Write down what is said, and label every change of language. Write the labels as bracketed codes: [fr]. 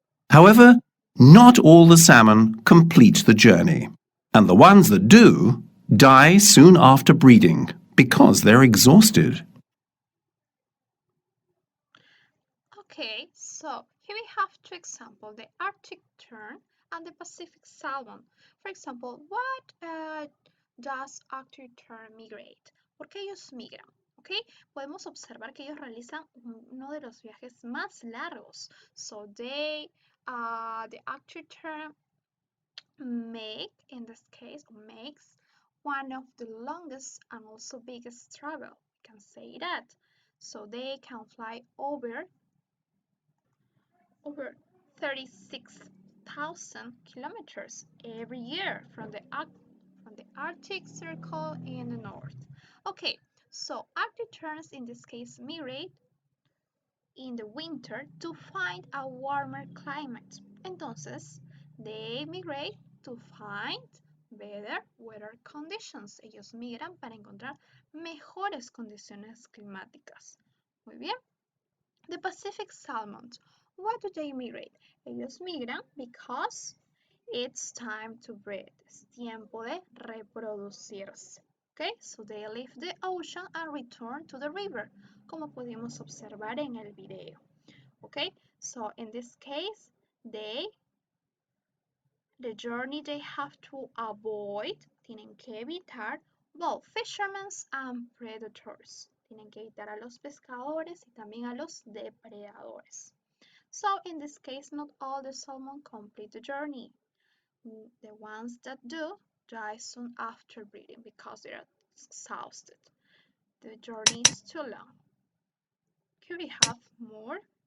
[en] However, not all the salmon complete the journey, and the ones that do die soon after breeding because they're exhausted. Okay, so here we have two examples, the Arctic tern and the Pacific salmon. For example, what does Arctic tern migrate? [es] ¿Por qué ellos migran? Okay, podemos observar que ellos realizan uno de los viajes más largos. [en] So the Arctic tern in this case, makes one of the longest and also biggest travel. You can say that. So they can fly over 36,000 kilometers every year from the Arctic Circle in the north. Okay, so Arctic terns in this case migrate in the winter to find a warmer climate. [es] Entonces, [en] they migrate to find better weather conditions. [es] Ellos migran para encontrar mejores condiciones climáticas. Muy bien. [en] The Pacific salmons. Why do they migrate? [es] Ellos migran [en] because it's time to breed. [es] Es tiempo de reproducirse. [en] Okay, so they leave the ocean and return to the river, [es] como pudimos observar en el video. [en] Okay, so in this case, the journey they have to avoid, [es] tienen que evitar [en] both fishermen and predators. [es] Tienen que evitar a los pescadores y también a los depredadores. [en] So in this case, not all the salmon complete the journey. The ones that do die soon after breeding because they are exhausted. The journey is too long. Here we have more.